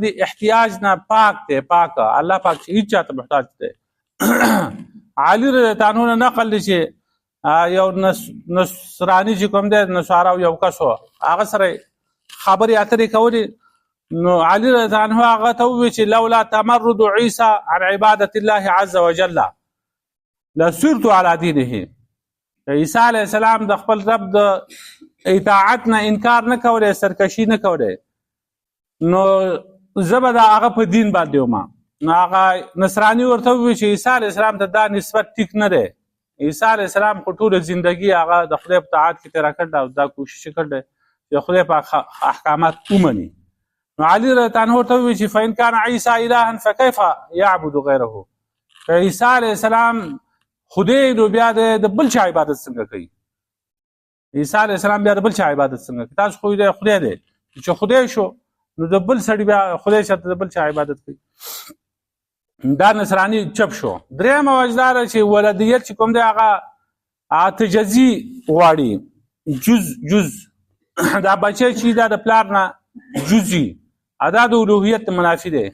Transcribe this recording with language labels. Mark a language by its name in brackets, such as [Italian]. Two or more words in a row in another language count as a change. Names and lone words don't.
[Pashto] دې احتیاج نه پاک دی پاکه الله پاک چې هیچ چاته محتاج دی علي [Arabic] رضی الله عنه [Pashto] نه نقل دی چې یو نصرانی چې کوم دی نصارا یو کس و هغه سره خبرې اترې کولې نو علي [Arabic] رضی الله عنه [Pashto] هغه ته وویل چې [Arabic] لولا تمرد عیسی عن عبادة الله عز وجل لصرت على دینه [Pashto] عیسی [Arabic] علیه السلام [Pashto] د خپل رب د اطاعت نه انکار نه کولی سرکشي نه کولی نو زه به د هغه په دین باندې وم نو هغه نصراني ورته وویل چې عیسی [Arabic] علیه السلام [Pashto] ته دا نسبت ټیک نه دی عیسی [Arabic] علیه السلام [Pashto] خو ټوله زندګي هغه د خدای په طاعت کې تېره کړې او دا کوشش یې کړی چې خدای په احکامات ومني نو علي [Arabic] رضی الله عنه [Pashto] ورته وویل چې [Arabic] فإن كان عیسی إلها فكيف يعبد غیره، [Pashto] که عیسی [Arabic] علیه السلام [Pashto] خدای نو بیا د بل چا عبادت څنګه کوي؟ عیسی [Arabic] علیه السلام [Pashto] بیا د بل چا عبادت څنګه کوي؟ تاسو خو دې خدای دی چې خدای شو نو د بل سړي بیا خدای شته د بل چا عبادت کوي. دا نصرانی چپ شو. درېمه وجه دا ده چې ولدیت چې کوم دی هغه تجزي غواړي، جز دا بچی چې دا د پلار نه جزي دا د الوهیت منافي دی.